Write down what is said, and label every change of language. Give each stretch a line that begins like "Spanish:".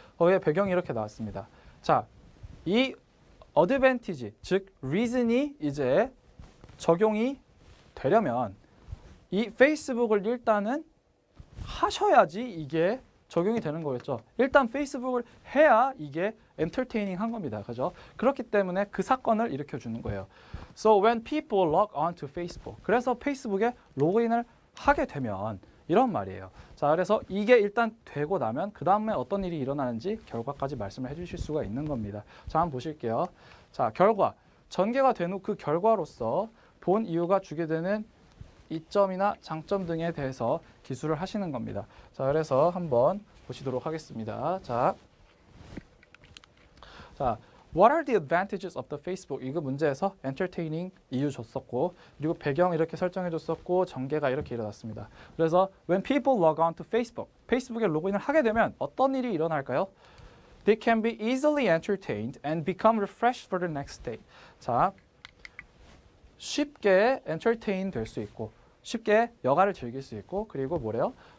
Korean: 거기에 배경이 이렇게 나왔습니다. 자, 이 advantage, 즉 reason이 이제 적용이 되려면 이 페이스북을 일단은 하셔야지 이게 적용이 되는 거겠죠. 일단 페이스북을 해야 이게 entertaining 한 겁니다. 그죠? 그렇기 때문에 그 사건을 일으켜 주는 거예요.
English: So when people log on to Facebook.
Korean: 그래서 페이스북에 로그인을 하게 되면 이런 말이에요. 자, 그래서 이게 일단 되고 나면 그 다음에 어떤 일이 일어나는지 결과까지 말씀을 해주실 수가 있는 겁니다. 자, 한번 보실게요. 자, 결과. 전개가 된 후 그 결과로서 본 이유가 주게 되는 이점이나 장점 등에 대해서 기술을 하시는 겁니다. 자, 그래서 한번 보시도록 하겠습니다.
English: 자, What are the advantages of the Facebook?
Korean: 이거 문제에서 entertaining 이유 줬었고 그리고 배경 이렇게 설정해 줬었고 전개가 이렇게 일어났습니다. 그래서
English: when people log on to Facebook,
Korean: 페이스북에 로그인을 하게 되면 어떤 일이 일어날까요?
English: They can be easily entertained and become refreshed for the next day.
Korean: 자, 쉽게 entertain 될 수 있고 쉽게 여가를 즐길 수 있고 그리고 뭐래요?